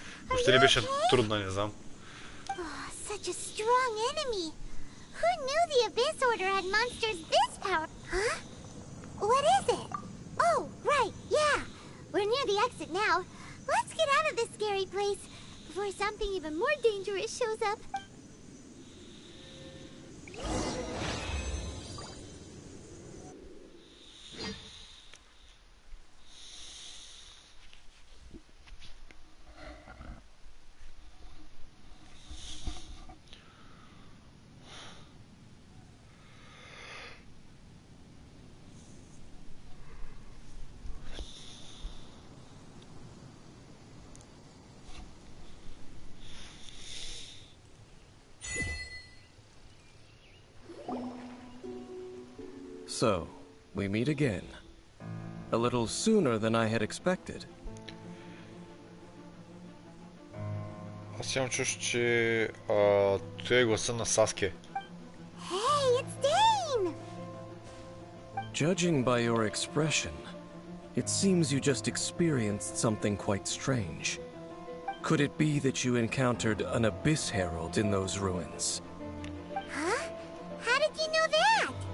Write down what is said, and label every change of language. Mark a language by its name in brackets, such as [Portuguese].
[Bulgarian] Въобще ли беше трудно, не знам. [English] Such a strong enemy. Who knew the Abyss Order had monsters this power? Huh? What is it? Oh, right, yeah. We're near the exit now. Let's get out of this scary place before something even more dangerous shows up. So, we meet again. A little sooner than I had expected. [Bulgarian] Аз имам чуш, че той е гласа на Саске. [English] Hey, it's Dane! Judging by your expression, it seems you just experienced something quite strange. Could it be that you encountered an Abyss Herald in those ruins? Huh? How did you know that?